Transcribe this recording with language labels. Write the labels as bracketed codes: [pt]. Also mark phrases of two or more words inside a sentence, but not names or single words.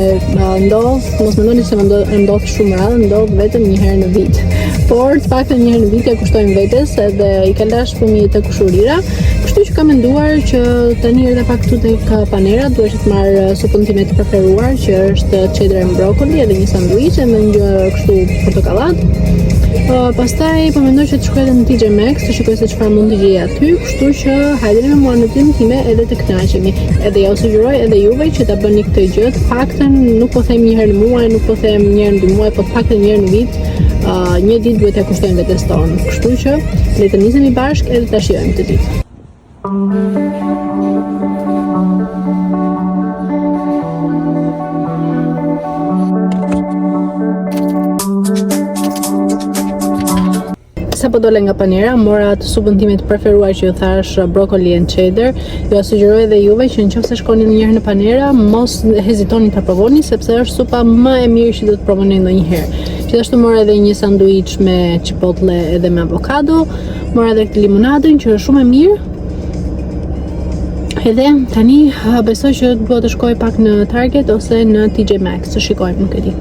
[sq] Mos mendoni se ndodh shumë radhë, ndodh vetëm një herë në vit. Por të paktën një herë në vit t'ja kushtojmë vetes edhe i ka lash fëmijët të kushurira. Kështu që kam menduar që tani erdha pak këtu tek Panera, duhet që të marr supën time të preferuar, që është [en] cheddar and broccoli, [sq] edhe një sanduiç me një kështu portokallat. Pastaj po mendoj që të shkoj edhe në TJ Maxx të shikoj se çfarë mund të gjej aty, kështu që hajdeni me mua në ditën time edhe të kënaqemi. Edhe ja u sugjeroj edhe juve që ta bëni këtë gjë, të paktën nuk po them një herë në muaj, nuk po them një herë në 2 muaj, po të paktën një herë në vit, një ditë duhet ja kushtojmë vetes tonë. Kështu që le të nisemi bashkë edhe ta shijojmë këtë ditë. Sa po dole nga Panera, mora të supën time të preferuar që ju thash [en] broccoli and cheddar. [sq] Ju sugjeroj edhe juve që nëse shkoni ndonjëherë në Panera, mos hezitoni ta provoni sepse është supa më e mirë që do të provoni ndonjëherë. Gjithashtu mora edhe një sanduiç me chipotle edhe me avokado, mora edhe këtë limonadën që është shumë e mirë. Edhe tani besoj që duhet të shkoj pak në Target ose në TJ Maxx të shikojmë, nuk e di.